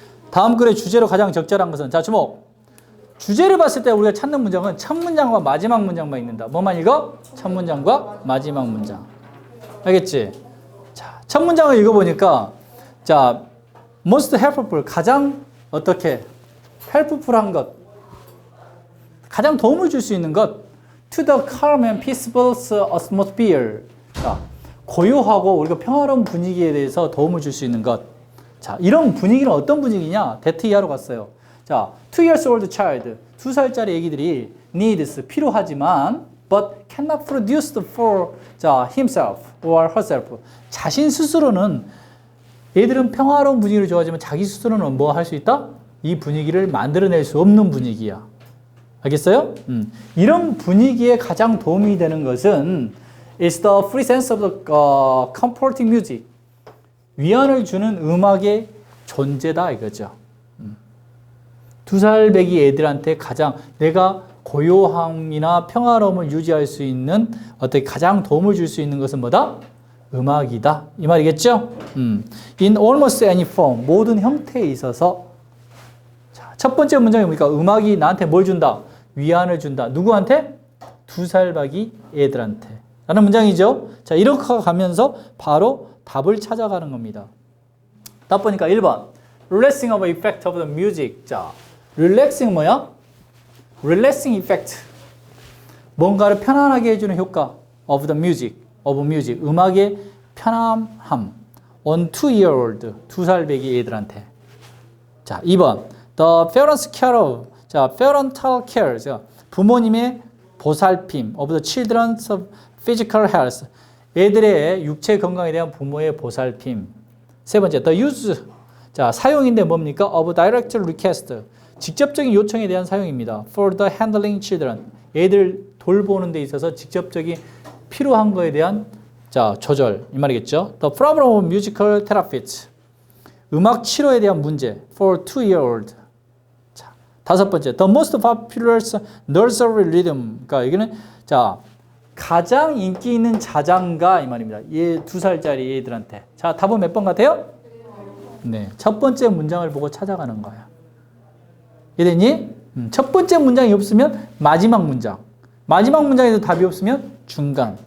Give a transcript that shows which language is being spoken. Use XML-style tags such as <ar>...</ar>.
<ko>다음 글의 주제로 가장 적절한 것은, 자, 주목. 주제를 봤을 때 우리가 찾는 문장은 첫 문장과 마지막 문장만 있는다. 뭐만 읽어? 첫 문장과 마지막 문장. 알겠지? 자, 첫 문장을 읽어보니까, 자,</ko> <en>most helpful,</en> <ko>가장 어떻게? helpful한 것. 가장 도움을 줄 수 있는 것.</ko> <en>to the calm and peaceful atmosphere.</en> <ko>자, 고요하고 우리가 평화로운 분위기에 대해서 도움을 줄 수 있는 것. 자, 이런 분위기는 어떤 분위기냐? 대트 이하로 갔어요.</ko> <en>자, 2 years old child,</en> <ko>2살짜리 애기들이</ko> <en>needs,</en> <ko>필요하지만</ko> <en>but cannot produce for 자, himself or herself.</en> <ko>자신 스스로는 얘들은 평화로운 분위기를 좋아하지만 자기 스스로는 뭐 할 수 있다? 이 분위기를 만들어낼 수 없는 분위기야. 알겠어요? 이런 분위기에 가장 도움이 되는 것은</ko> <en>is the free sense of the comforting music.</en> <ko>위안을 주는 음악의 존재다 이거죠. 2살 배기 애들한테 가장 내가 고요함이나 평화로움을 유지할 수 있는 어떻게 가장 도움을 줄 수 있는 것은 뭐다? 음악이다. 이 말이겠죠?</ko> <en>In almost any form,</en> <ko>모든 형태에 있어서. 자, 첫 번째 문장이 뭡니까? 음악이 나한테 뭘 준다? 위안을 준다. 누구한테? 2살 배기 애들한테. 라는 문장이죠. 자, 이렇게 가면서 바로 답을 찾아가는 겁니다. 답 보니까 1번.</ko> <en>Relaxing of effect of the music.</en> <ko>자, relaxing 뭐야?</ko> <en>Relaxing effect.</en> <ko>뭔가를 편안하게 해주는 효과.</ko> <en>Of the music. Of music.</en> <ko>음악의 편안함.</ko> <en>On 2-year-old.</en> <ko>2살 배기 애들한테. 자, 2번.</ko> <en>The parents' care of. 자, parental care. 자,</en> <ko>부모님의 보살핌.</ko> <en>Of the children's physical health.</en> <ko>애들의 육체 건강에 대한 부모의 보살핌. 세 번째,</ko> <en>the use.</en> <ko>자, 사용인데 뭡니까?</ko> <en>of direct request.</en> <ko>직접적인 요청에 대한 사용입니다.</ko> <en>for the handling children.</en> <ko>애들 돌보는 데 있어서 직접적인 필요한 거에 대한 자, 조절. 이 말이겠죠.</ko> <en>the problem of musical therapists.</en> <ko>음악 치료에 대한 문제.</ko> <en>for 2-year-old. 자,</en> <ko>다섯 번째,</ko> <en>the most popular nursery rhythm.</en> <ko>그러니까 여기는 자, 가장 인기 있는 자장가 이 말입니다. 얘 2살짜리 애들한테. 자, 답은 몇 번 같아요? 네, 첫 번째 문장을 보고 찾아가는 거야. 이해됐니? 첫 번째 문장이 없으면 마지막 문장. 마지막 문장에도 답이 없으면 중간.</ko>